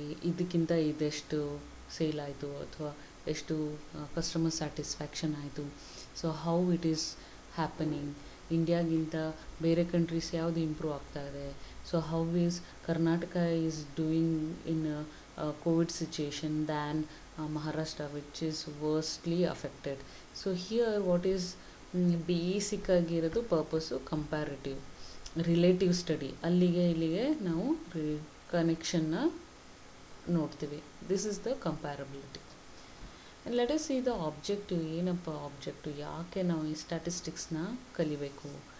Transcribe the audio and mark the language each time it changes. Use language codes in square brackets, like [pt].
[kn] ಇದಕ್ಕಿಂತ ಇದೆಷ್ಟು ಸೇಲ್ ಆಯಿತು ಅಥವಾ ಎಷ್ಟು ಕಸ್ಟಮರ್ ಸ್ಯಾಟಿಸ್ಫ್ಯಾಕ್ಷನ್ ಆಯಿತು. [en] so how it is happening, [kn] ಇಂಡಿಯಾಗಿಂತ ಬೇರೆ ಕಂಟ್ರೀಸ್ ಯಾವುದು ಇಂಪ್ರೂವ್ ಆಗ್ತಾ ಇದೆ. [en] So how is Karnataka is doing in COVID situation than Maharashtra, which is worstly affected. So here what is basic ಆಗಿರೋದು purpose comparative relative study. [kn] ಅಲ್ಲಿಗೆ ಇಲ್ಲಿಗೆ ನಾವು ಕನೆಕ್ಷನ್ನ ನೋಡ್ತೀವಿ. [en] This is the comparability. And let us see the objective. [kn] ಏನಪ್ಪ objective, ಯಾಕೆ ನಾವು ಈ ಸ್ಟ್ಯಾಟಿಸ್ಟಿಕ್ಸ್ನ ಕಲಿಬೇಕು?